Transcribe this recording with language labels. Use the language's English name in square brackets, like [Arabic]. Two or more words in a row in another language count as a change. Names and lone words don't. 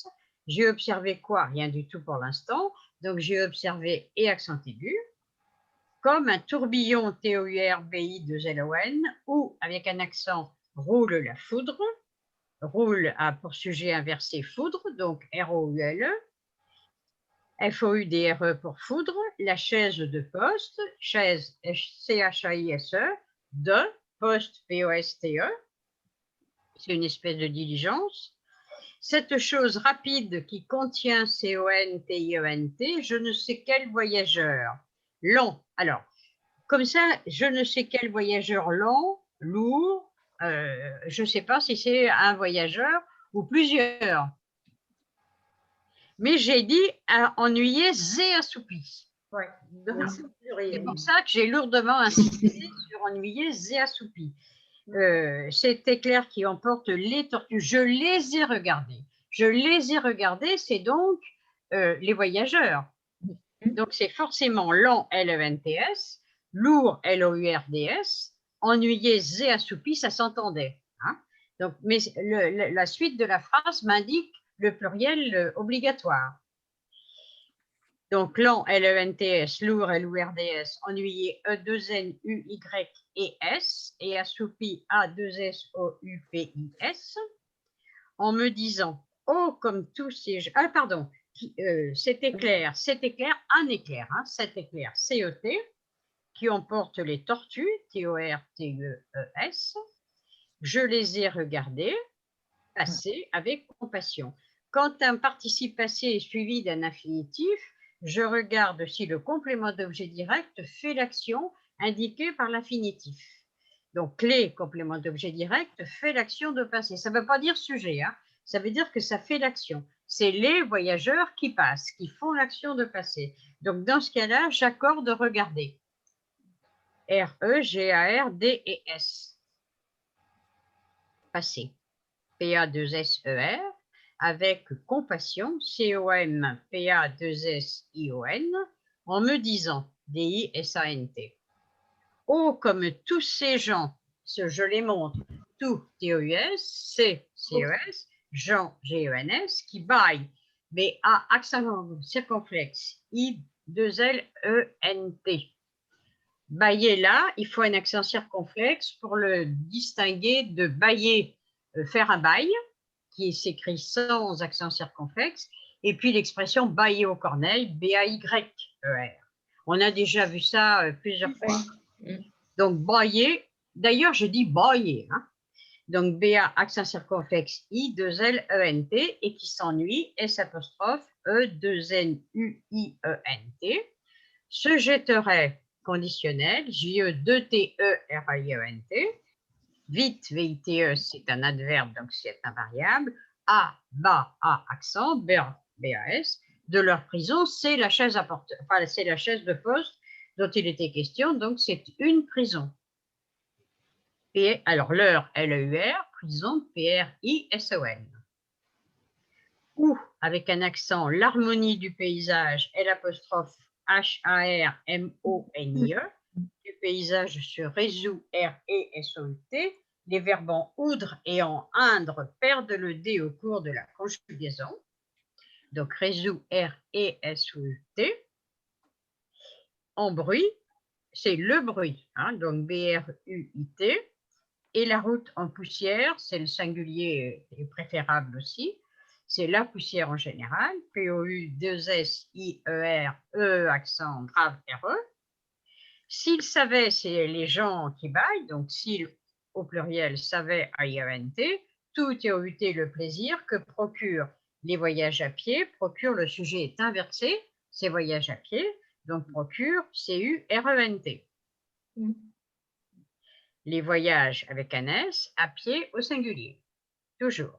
[French] J'ai observé quoi? Rien du tout pour l'instant. Donc j'ai observé et accent aigu. Comme un tourbillon T-O-U-R-B-I-2-L-O-N, ou avec un accent roule la foudre. roule a pour sujet inversé foudre, donc R-O-U-L-E. F-O-U-D-R-E pour foudre. La chaise de poste, chaise C-H-A-I-S-E, de poste P-O-S-T-E. C'est une espèce de diligence. Cette chose rapide qui contient C-O-N-T-I-E-N-T, je ne sais quel voyageur. Lent. Alors, comme ça, je ne sais quel voyageur lent, lourd, je ne sais pas si c'est un voyageur ou plusieurs. Mais j'ai dit ennuyé et assoupi. Ouais. C'est pour ça que j'ai lourdement insisté sur ennuyé et assoupi. Cet éclair qui emporte les tortues, je les ai regardés. Je les ai regardés, c'est donc les voyageurs. Donc c'est forcément lent, L-E-N-T-S, lourd, L-O-U-R-D-S, ennuyé et assoupi, ça s'entendait. Hein. Donc, mais la suite de la phrase m'indique le pluriel obligatoire. Donc, lent, L-E-N-T-S, lourd, L-O-U-R-D-S, ennuyé, E-2-N-U-Y-E-S, et assoupi, A-2-S-O-U-P-I-S, en me disant, oh, comme tous ces... Ah, pardon, cet éclair, un éclair, hein, cet éclair, C-E-T, qui emporte les tortues, T-O-R-T-E-E-S, je les ai regardés passer avec compassion. Quand un participe passé est suivi d'un infinitif, je regarde si le complément d'objet direct fait l'action indiquée par l'infinitif. Donc, les compléments d'objet direct fait l'action de passer. Ça ne veut pas dire sujet, hein. Ça veut dire que ça fait l'action. C'est les voyageurs qui passent, qui font l'action de passer. Donc, dans ce cas-là, j'accorde regarder. R-E-G-A-R-D-E-S. Passer. P-A-2-S-E-R. Avec compassion, C-O-M-P-A-2-S-I-O-N, en me disant, D-I-S-A-N-T. Oh, comme tous ces gens, je les montre, tout, T-O-U-S, C-C-E-S, Jean, G-E-N-S, qui baillent, B-A, accent circonflexe, I-2-L-E-N-T. Bailler là, il faut un accent circonflexe pour le distinguer de bailler, faire un bail, qui s'écrit sans accent circonflexe, et puis l'expression bailler aux corneilles, B-A-Y-E-R. On a déjà vu ça plusieurs fois. Donc, bailler, d'ailleurs, je dis bailler, hein. Donc, B-A, accent circonflexe, I-2-L-E-N-T, et qui s'ennuie, S-apostrophe, E-2-N-U-I-E-N-T, se jetterait conditionnel, J-E-2-T-E-R-I-E-N-T, vite, V-I-T-E, c'est un adverbe, donc c'est invariable. A, bas, A, accent, B-A-S, de leur prison, c'est la chaise à porte, enfin, c'est la chaise de poste dont il était question, donc c'est une prison. Et alors, leur, L-E-U-R, prison, P-R-I-S-O-N. Ou, avec un accent, l'harmonie du paysage, L'' H-A-R-M-O-N-I-E, du paysage se résout R-E-S-O-U-T, les verbes en oudre et en indre perdent le D au cours de la conjugaison. Donc, résout R-E-S-O-U-T. En bruit, c'est le bruit, hein, donc B-R-U-I-T. Et la route en poussière, c'est le singulier préférable aussi. C'est la poussière en général, P-O-U-2-S-I-E-R, E, accent grave R-E. S'ils savaient, c'est les gens qui baillent, donc s'ils, au pluriel, savaient, A-I-E-N-T, tout T-O-U-T, le plaisir que procurent les voyages à pied, procure, le sujet est inversé, c'est voyage à pied, donc procure, C-U-R-E-N-T. Les voyages avec un S, à pied au singulier, toujours.